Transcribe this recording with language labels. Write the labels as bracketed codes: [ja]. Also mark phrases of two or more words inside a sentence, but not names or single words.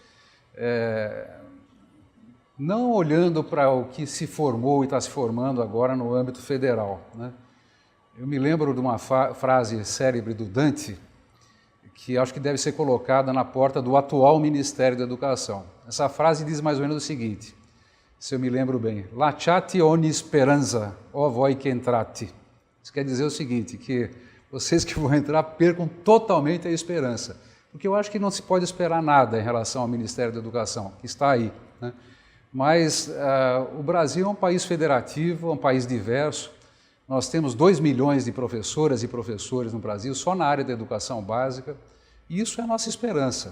[pt] Não olhando para o que se formou e está se formando agora no âmbito federal, né? Eu me lembro de uma frase célebre do Dante, que acho que deve ser colocada na porta do atual Ministério da Educação. Essa frase diz mais ou menos o seguinte, se eu me lembro bem: [it] Lasciate ogni speranza, o voi che entrate. [pt] Isso quer dizer o seguinte, que vocês que vão entrar percam totalmente a esperança, porque eu acho que não se pode esperar nada em relação ao Ministério da Educação, que está aí, né? Mas o Brasil é um país federativo, é um país diverso. Nós temos 2 milhões de professoras e professores no Brasil, só na área da educação básica, e isso é a nossa esperança.